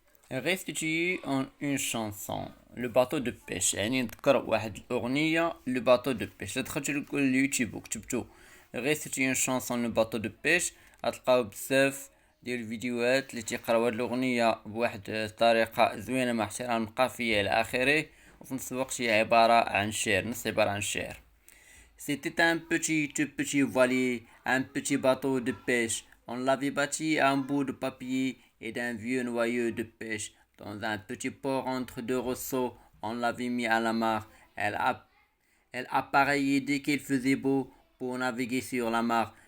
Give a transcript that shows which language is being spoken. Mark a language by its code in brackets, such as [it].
[fr] Restituer en une chanson le bateau de pêche. [ar] يعني نذكر واحد الأغنية [fr] le bateau de pêche. [ar] دخلتو اليوتيوب وكتبتو [fr] restituer une chanson le bateau de pêche [ar] غتلقاو بزاف ديال الفيديوهات اللي تيقراو هاد الأغنية بواحد الطريقة زوينة مع احترام القافية إلى آخره، وفي نفس الوقت هي عبارة عن شعر، نص عبارة عن شعر. [fr] C'était un petit voilier, un petit bateau de pêche. On l'avait bâti à un bout de papier et d'un vieux noyau de pêche. Dans un petit port entre deux rosseaux, on l'avait mis à la mare. Elle appareillait dès qu'il faisait beau pour naviguer sur la mare.